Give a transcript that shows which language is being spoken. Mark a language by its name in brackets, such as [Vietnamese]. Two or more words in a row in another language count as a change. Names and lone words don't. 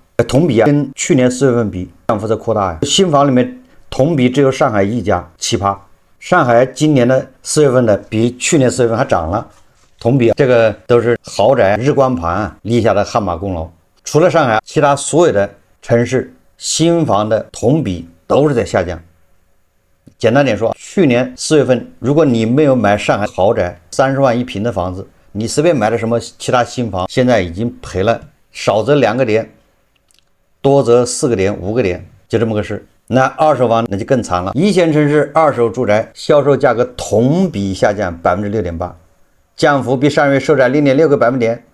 [Chinese] 同比跟去年4月份比，降幅在擴大。新房裡面同比只有上海一家奇葩，上海今年的4月份的比去年4月份還漲了。同比這個都是豪宅日光盤立下的汗馬功勞。除了上海，其他所有的城市新房的同比都是在下降。簡單點說，去年4月份，如果你沒有買上海豪宅30萬一平的房子，你隨便買的什麼其他新房，現在已經賠了，少則2個點，多則4個點、5個點，就這麼個事。那二手房那就更慘了，一線城市二手住宅銷售價格同比下降 6.8%， 降幅比上月收窄 0.6個百分點。